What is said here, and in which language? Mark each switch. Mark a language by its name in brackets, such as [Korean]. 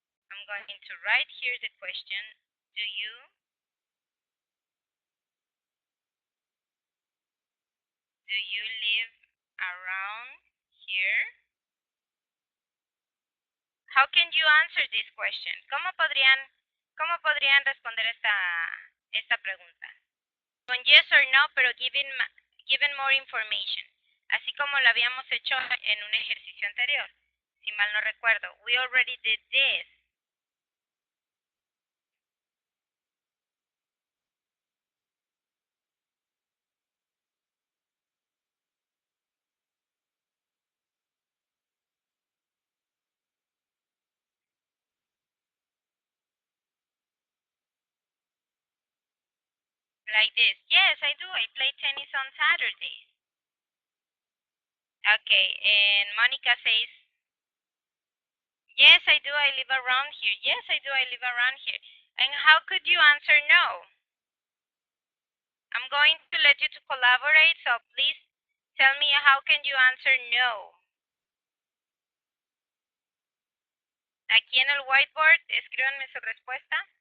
[English] I'm going to write here the question. Do you live around here? How can you answer this question? [Spanish] ¿Cómo podrían responder esta pregunta? Con [English] yes or no, [Spanish] pero [English] given more information. [Spanish] Así como lo habíamos hecho en un ejercicio anterior. Si mal no recuerdo. [English] We already did this. Like this. Yes, I do. I play tennis on Saturdays. Okay, and Monica says, yes, I do. I live around here. Yes, I do. I live around here. And how could you answer no? I'm going to let you to collaborate, so please tell me how can you answer no. [Spanish] Aquí en el whiteboard, escríbanme su respuesta.